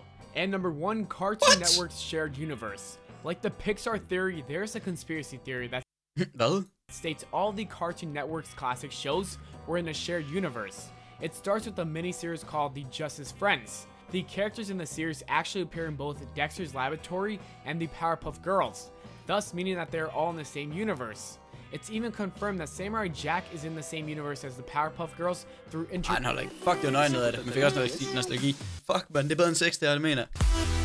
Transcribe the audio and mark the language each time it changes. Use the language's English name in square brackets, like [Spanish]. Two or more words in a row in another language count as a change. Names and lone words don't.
[English] And number 1, Cartoon Network's shared universe. Like the Pixar theory, there's a conspiracy theory that states all the Cartoon Network's classic shows were in a shared universe. It starts with a miniseries called The Justice Friends. The characters in the series actually appear in both Dexter's Laboratory and the Powerpuff Girls, thus meaning that they're all in the same universe. It's even confirmed that Samurai Jack is in the same universe as the Powerpuff Girls through [Danish] Ej, fuck, det var nøje noget af det. Man fik også noget nostalgi. Fuck, man, det er bedre end 6, det er det, mener.